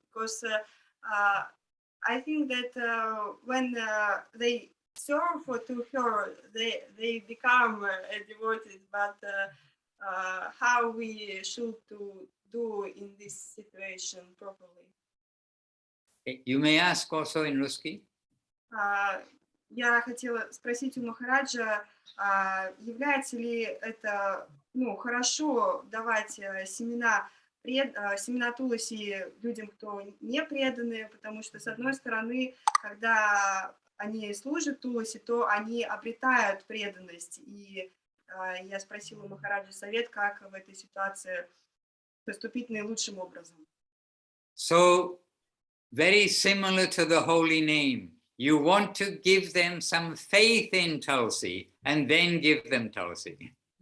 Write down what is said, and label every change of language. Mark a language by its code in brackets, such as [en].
[en] Because I think that when they serve to her, they become devotees. But how we should do in this situation properly? You may ask also in Ruski. [ru] Я хотела спросить у Махараджа, является ли это хорошо давать семена туласи людям, кто не преданы, потому что, с одной стороны, когда они служат туласи, то они обретают преданность. И я спросила у Махараджа совет, как в этой ситуации поступить наилучшим образом. [en] So, very similar to the holy name. You want to give them some faith in Tulsi and then give them Tulsi.